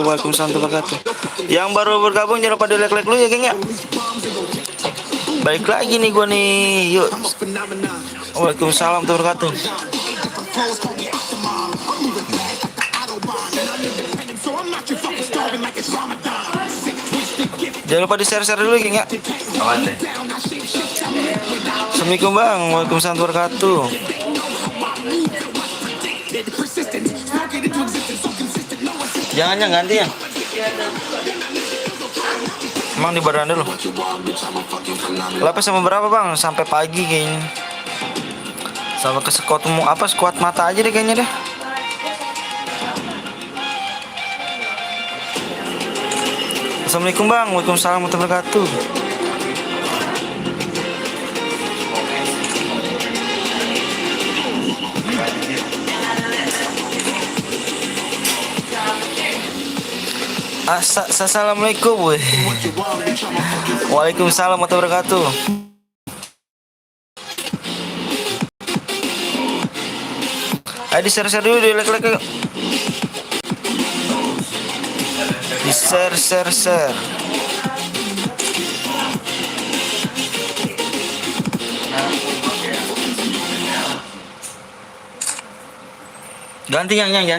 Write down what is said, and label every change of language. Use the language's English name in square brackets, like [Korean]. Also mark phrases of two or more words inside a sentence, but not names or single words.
[Arabic] وعليكم السلام ورحمة الله وبركاته. [Indonesian] Yang baru bergabung jangan lupa di like dulu ya geng ya. Balik lagi nih gua nih. Yuk. [Arabic] وعليكم السلام ورحمة الله وبركاته. [Indonesian] Jangan lupa di share dulu geng ya. Assalamualaikum bang. [Arabic] وعليكم السلام ورحمة الله وبركاته. [Indonesian] Jangan ganti ya. Emang di badan dulu. Lapis sama berapa bang? Sampai pagi kayaknya. Sampai ke squat squat mata aja deh kayaknya deh. Assalamualaikum bang. [Arabic] وعليكم السلام ورحمة الله وبركاته. [Indonesian] Assalamualaikum. [Arabic] وعليكم السلام ورحمة الله وبركاته. [Indonesian] Ayo di share dulu, di like yuk. Di share. Ganti yang.